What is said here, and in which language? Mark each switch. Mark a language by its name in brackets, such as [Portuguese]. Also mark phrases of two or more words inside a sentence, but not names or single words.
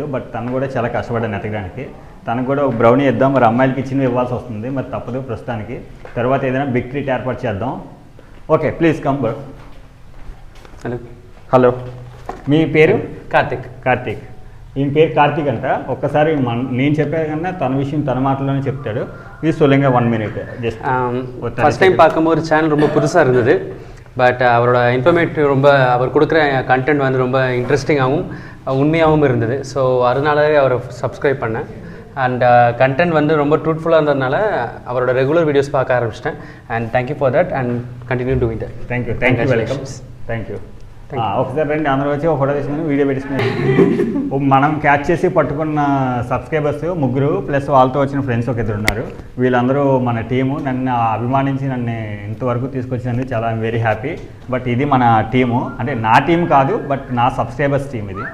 [Telugu] బట్ తను కూడా చాలా కష్టపడ్డాను ఎతకడానికి. తనకు కూడా ఒక బ్రౌనీ ఇద్దాం, మరి అమ్మాయిలకి ఇచ్చినవి ఇవ్వాల్సి వస్తుంది, మరి తప్పదు ప్రస్తుతానికి. తర్వాత ఏదైనా [English] big treat [Telugu] ఏర్పాటు చేద్దాం. [English] okay, please come bro. [Telugu] హలో. హలో, మీ పేరు? కార్తిక్. ఈయన పేరు కార్తిక్ అంట. ఒక్కసారి నేను చెప్పే కన్నా తన విషయం తన మాటలోనే చెప్తాడు. [Tamil] இது சொல்லுங்க [English] 1 minute just. first time [Tamil] பார்க்கும்போது சேனல் ரொம்ப புதுசாக இருந்தது. பட் அவரோட இன்ஃபர்மேட்டிவ் ரொம்ப, அவர் கொடுக்குற கண்டென்ட் வந்து ரொம்ப இன்ட்ரெஸ்டிங்காகவும் உண்மையாகவும் இருந்தது. ஸோ அதனாலவே அவரை சப்ஸ்கிரைப் பண்ணேன். அண்ட் கண்டென்ட் வந்து ரொம்ப ட்ரூத்ஃபுல்லாக இருந்ததுனால அவரோட [English] regular videos [Tamil] பார்க்க ஆரம்பிச்சிட்டேன். [English] and thank you for that and continue doing that. thank you welcome. thank you. [Telugu] ఒకసారి రండి, అందరూ వచ్చి ఒక ఫోటో తీసుకుని వీడియో పెట్టించుకుని. మనం క్యాచ్ చేసి పట్టుకున్న సబ్స్క్రైబర్స్ 3 ప్లస్ వాళ్ళతో వచ్చిన ఫ్రెండ్స్ ఒక 2 ఉన్నారు. వీళ్ళందరూ మన టీము. నన్ను అభిమానించి నన్ను ఇంతవరకు తీసుకొచ్చినందుకు చాలా [English] very happy. [Telugu] బట్ ఇది మన టీము, అంటే నా టీం కాదు, బట్ నా [English] subscribers team [Telugu] ఇది.